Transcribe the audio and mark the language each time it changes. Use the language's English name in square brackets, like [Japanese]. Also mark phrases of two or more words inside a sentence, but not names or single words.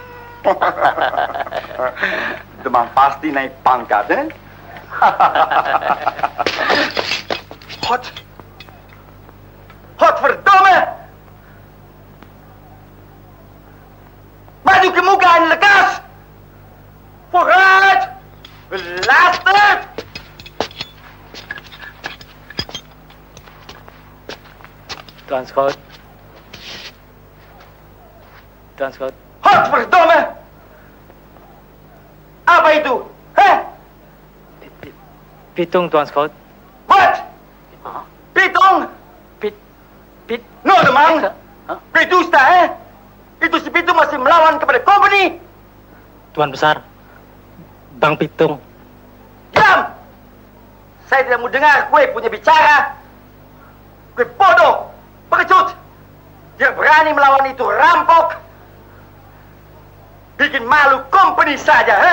[Indonesian] Demang pasti naik pangkat, eh? [Dutch] Hot verdomme! [Indonesian] Maju ke muka en lekas! [Dutch] Vooruit! Belasterd! [Indonesian] Tuan Scout. Tuan Scout. [Dutch] Hot verdomme! [Indonesian] Apa itu? Heh? Pitung Tuan Scout. [English] What? [Indonesian] Pitung? No, Demang. Pidusta, eh? Itu si Pitung masih melawan kepada company. Tuan Besar. Bang Pitung. Diam! Saya tidak mau dengar gue punya bicara. Gue bodoh, pengecut. Dia berani melawan itu rampok. Bikin malu company saja, eh?